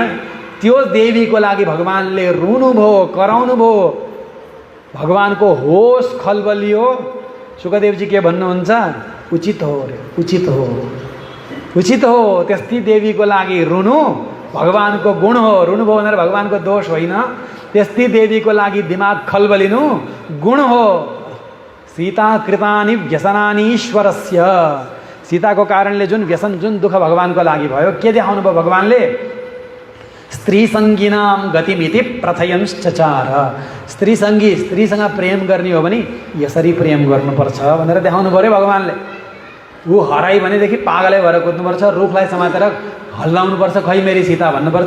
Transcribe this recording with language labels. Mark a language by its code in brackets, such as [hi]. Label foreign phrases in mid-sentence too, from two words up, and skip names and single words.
[ne] त्यो देवीको लागि भगवानले रुनुभयो, कराउनुभयो, भगवानको होस खलबलियो। सुखदेवजी के भन्नुहुन्छ? उचित हो रे, उचित हो, उचित हो। त्यस्तै देवीको लागि रुनु भगवानको गुण हो। रुनुभयो भनेर भगवानको दोष होइन। त्यस्तै देवीको लागि दिमाग खलबलिनु गुण हो। [sa] सीता कृतानि व्यसनानि ईश्वरस्य। [ne] सीताको कारणले जुन व्यसन, जुन दुःख भगवानको लागि भयो, के देखाउनु भयो भगवानले? [sa] स्त्रीसङ्गिनां गतिमिति प्रथयंश्चचार। [ne] स्त्रीसङ्गी, स्त्रीसँग प्रेम गर्ने हो भने यसरी प्रेम गर्नुपर्छ भनेर देखाउनु पऱ्यो भगवानले। ऊ हराई भनेदेखि पागलै भएर कुद्नुपर्छ, रुखलाई समातेर हल्लाउनुपर्छ, खै मेरी सीता भन्नुपर्छ।